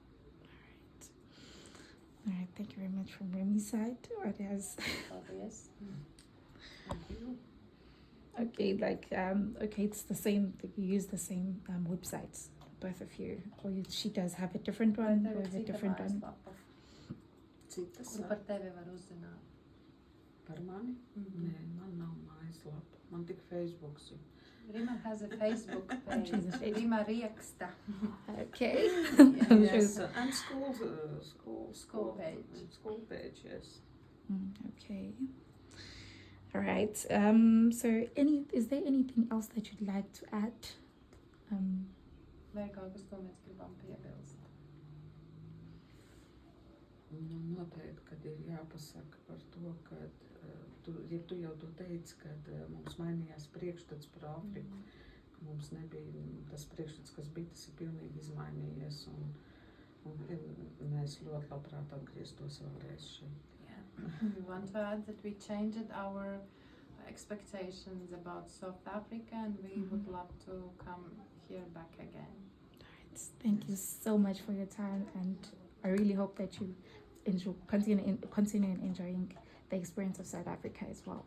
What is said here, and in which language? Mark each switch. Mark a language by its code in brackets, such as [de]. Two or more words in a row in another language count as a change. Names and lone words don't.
[en] All right, thank you very much from Remi's side. What else? Obvious. Thank you. Okay, like okay, it's the same. You use the same websites, both of you, or she does have a different one, or is a different one? [lv] Citas Kur par tevi var uzzināt? par mani? Nē, man nav mājaslapa. Man tik Facebooks ir. [en] Rima has a Facebook page. She's a Facebook. Rima Rieksta. Okay. Yes, and school page. School page, yes. Okay. All right. So, is there anything else that you'd like to add? [lv] Vai kaut kas, ko mēs gribam piebilst? Nu, noteikti, kad ir jāpasaka par to, ka tu jau to teici, kad mums mainījās priekšstats par Āfriku, ka mums nebija tas priekšstats, kas bija, tas ir pilnīgi izmainījies, un mēs ļoti labprāt atgrieztos vēlreiz šeit. [en] Yeah. We want to add that we changed our expectations about South Africa, and we would love to come here back again. Thank you so much for your time, and I really hope that you continue enjoying the experience of South Africa as well.